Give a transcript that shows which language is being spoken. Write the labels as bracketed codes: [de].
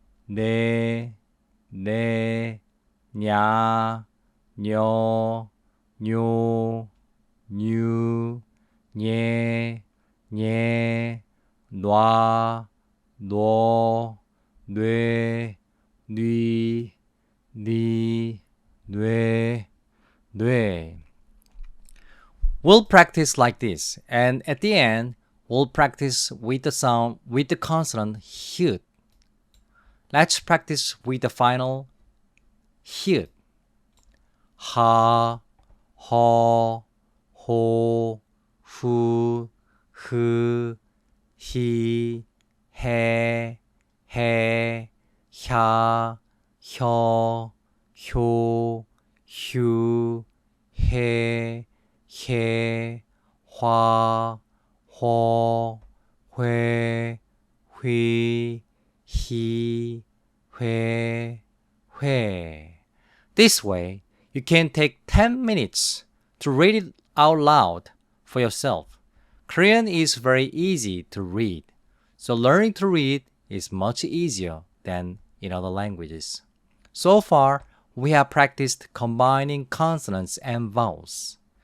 [ko] 네, 네, 냐, 녀, 뇨, 뉴, 녜, 녜, 놔, 너, 뇌, 뉘, 니, 뇌, 뇌. [en] We'll practice like this, and at the end, we'll practice with the sound with the consonant hyut. Let's practice with the final hyut. [ko] 하, 허, 호, 후, 흐, 히, 해, 해, 혀, 혀, 효, 휴, 해, 해, 화, 허, 회, 휘, 히, 회, 회. [en] This way, you can take 10 minutes to read it out loud for yourself. Korean is very easy to read, so learning to read is much easier than in other languages. So far, we have practiced combining consonants and vowels.